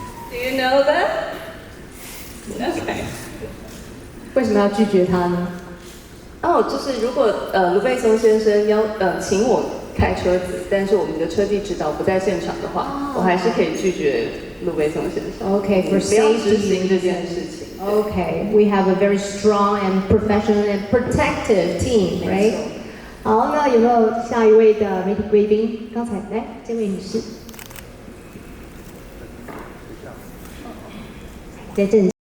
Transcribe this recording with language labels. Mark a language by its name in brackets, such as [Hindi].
[English] Do you know that? Okay. [Chinese] 为什么要拒绝他呢？就是如果卢贝松先生请我开车子，但是我们的车技指导不在现场的话，我还是可以拒绝路贝松先生。 [English] Okay, for safety [Chinese] 这件事情。 [English] Okay, we have a very strong and professional and protective team, right? [Chinese] 好，那有没有下一位的媒体贵宾？刚才来，这位女士，在这里。